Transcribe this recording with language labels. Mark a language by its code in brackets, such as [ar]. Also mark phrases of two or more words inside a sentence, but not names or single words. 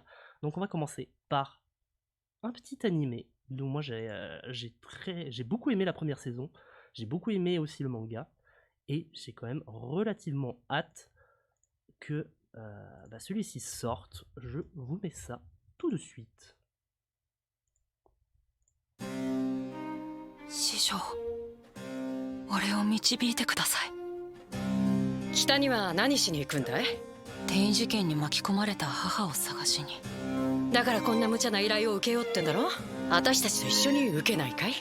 [fr] Donc on va commencer par un petit animé dont moi j'ai beaucoup aimé la première saison, j'ai beaucoup aimé aussi le manga, et j'ai quand même relativement hâte que celui-ci sorte. Je vous mets ça tout de suite. [ja] 師匠、俺を導いてください。北には何しに行くんだい？転移事件に巻き込まれた母を探しに。だからこんな無茶な依頼を受けようってんだろ？私たちと一緒に受けないかい？